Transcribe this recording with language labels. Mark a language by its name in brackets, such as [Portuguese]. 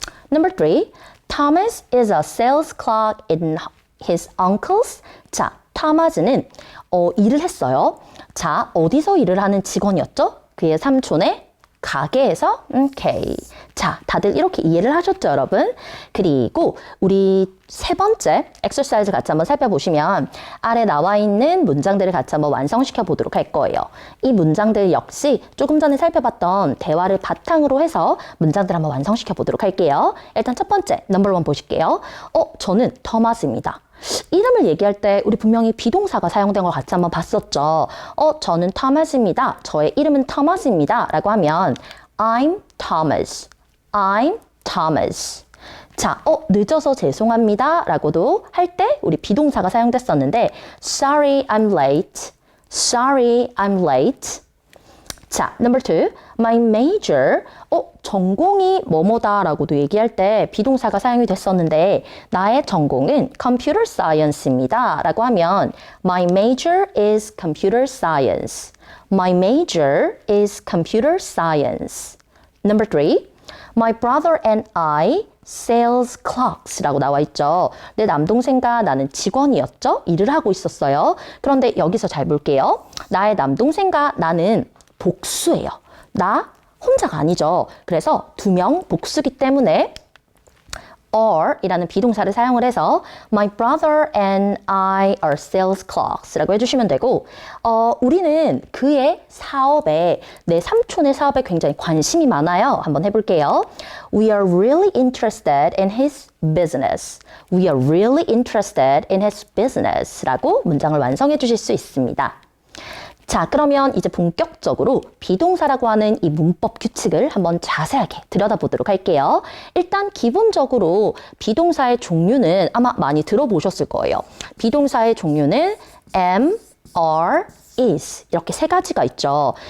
[English] Number three, Thomas is a sales clerk in his uncle's. [Korean] 자, 토마스는 일을 했어요. 자, 어디서 일을 하는 직원이었죠? 그의 삼촌의 가게에서. 오케이. 자, 다들 이렇게 이해를 하셨죠, 여러분? 그리고 우리 세 번째 엑서사이즈 같이 한번 살펴보시면 아래 나와 있는 문장들을 같이 한번 완성시켜 보도록 할 거예요. 이 문장들 역시 조금 전에 살펴봤던 대화를 바탕으로 해서 문장들 한번 완성시켜 보도록 할게요. 일단 첫 번째, 넘버 1 보실게요. 저는 토마스입니다. 이름을 얘기할 때 우리 분명히 비동사가 사용된 걸 같이 한번 봤었죠. 저는 토마스입니다. 저의 이름은 토마스입니다. 라고 하면 [English] I'm Thomas. I'm Thomas. [Korean] 자, 늦어서 죄송합니다. 라고도 할 때 우리 비동사가 사용됐었는데 [English] Sorry, I'm late. Sorry, I'm late. 자, number 2. My major. [Korean] 전공이 뭐뭐다라고도 얘기할 때 비동사가 사용이 됐었는데 나의 전공은 computer science입니다. [English] 라고 하면 My major is computer science. My major is computer science. Number 3. My brother and I [Korean] sales clerks라고 나와 있죠. 내 남동생과 나는 직원이었죠. 일을 하고 있었어요. 그런데 여기서 잘 볼게요. 나의 남동생과 나는 복수예요. 나 혼자가 아니죠. 그래서 두 명 복수기 때문에 are 이라는 비동사를 사용을 해서 [English] My brother and I are sales clerks [Korean] 라고 해주시면 되고 우리는 그의 사업에 내 삼촌의 사업에 굉장히 관심이 많아요. 한번 해볼게요. [English] We are really interested in his business. We are really interested in his business [Korean] 라고 문장을 완성해 주실 수 있습니다. 자, 그러면 이제 본격적으로 비동사라고 하는 이 문법 규칙을 한번 자세하게 들여다보도록 할게요. 일단 기본적으로 비동사의 종류는 아마 많이 들어보셨을 거예요. 비동사의 종류는 am, are, is 이렇게 세 가지가 있죠.